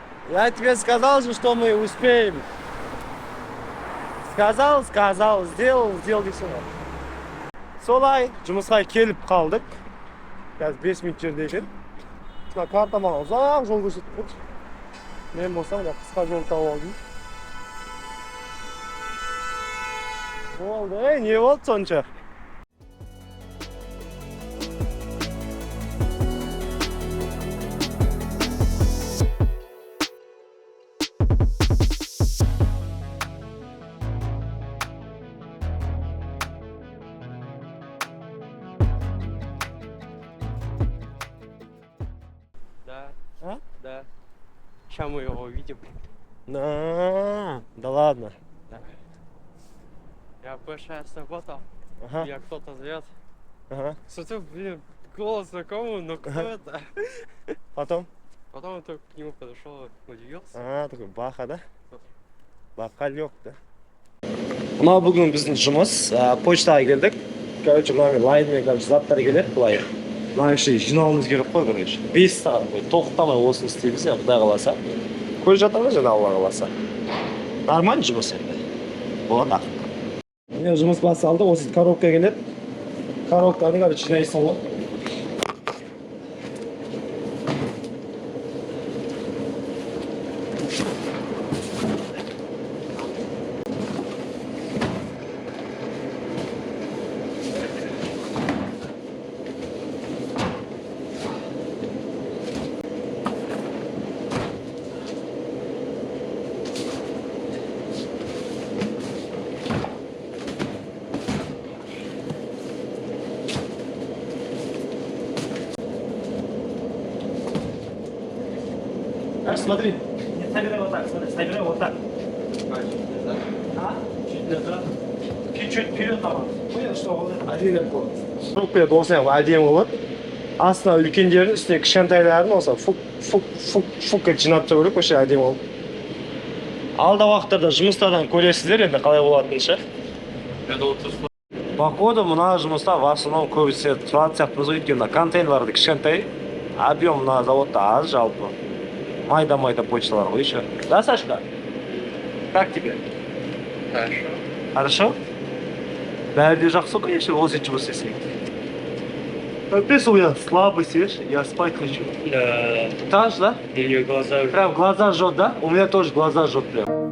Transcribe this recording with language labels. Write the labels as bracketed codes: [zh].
[ru] Я тебе сказал же, что мы успеем. Сказал, сделал и все. [kk] Солай, жұмысқа келіп қалдық. Қазір 5 минут жерде екен. Карта маған ұзақ жол көрсетіп қойды. Мен болсам, қысқа жол тауып алдым. Болды, не болды сонша? А? [ru] Да. Сейчас мы его увидим. Да ладно. Да. Я большая сработал. Ага. Меня кто-то зовет. Ага. Смотрю, блин, голос знакомый, но кто это? Потом? Потом он только к нему подошел, удивился. Такой баха, да? Бақалек, да? [kk] Мынау бүгін біздің жұмыс, почтаға келдік. Короче, мына лайнмен заттар келеді, былай. Мына еще жинауымыз керек қой, короче. 5 сағат қой, тоқтамай осыны істейміз, Құдай қаласа. Көріп жатырмыз және Алла қаласа. Нормально жұмыс енді. Болады ақыры. Міне жұмыс басталды, осы коробка келеді. Коробканы, короче, жинайсың ғой. [ru] Смотри, не собирай вот так, смотри, собирай вот так. Чуть назад. Чуть вперед давай. Понял, что вот [kk] әдемі болады. Коробкада осылай әдемі болады. Астына үлкендердің, үстіне кішкентайлардың осы фук жинап тұру керек, осы әдемі болып. Алда уақыттарда жұмыстардан көресіздер енді қалай болатынын ше. Походу мына жұмыста [ru] в основном [kk] көбісі тұратын сияқтымыз ғой, өйткені контейнерларды кішкентай, объем мына заводта аз жалпы. Майда почталар ғой [ru] еще. Да, Сашка? Как тебе? Хорошо. Хорошо? [kk] Бәрі де жақсы, конечно, осы жұмыс істесең. [ru] Капец, у меня слабость, видишь, я спать хочу. Да. Так же, да? Ее глаза... Прям глаза жжет, да? У меня тоже глаза жжет прям.